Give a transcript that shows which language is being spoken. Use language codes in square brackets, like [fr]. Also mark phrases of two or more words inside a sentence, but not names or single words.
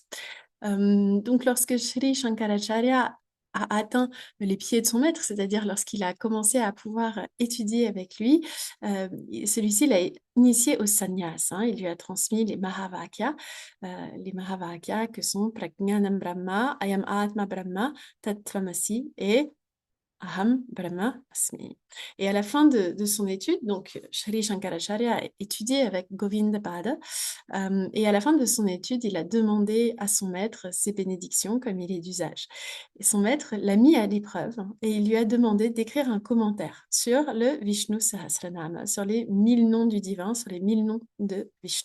[fr] Donc lorsque Sri Shankaracharya a atteint les pieds de son maître, c'est-à-dire lorsqu'il a commencé à pouvoir étudier avec lui, celui-ci l'a initié au sannyas. Il lui a transmis les Mahavakyas que sont [sa] Prajnanam Brahma, Ayam Atma Brahma, Tattvamasi [fr] et [sa] Aham Brahma Asmi. [fr] Et à la fin de son étude, donc Sri Shankaracharya a étudié avec Govinda Pada, et à la fin de son étude, il a demandé à son maître ses bénédictions, comme il est d'usage. Et son maître l'a mis à l'épreuve et il lui a demandé d'écrire un commentaire sur le Vishnu Sahasranama, sur les 1000 noms du divin, sur les 1000 noms de Vishnu.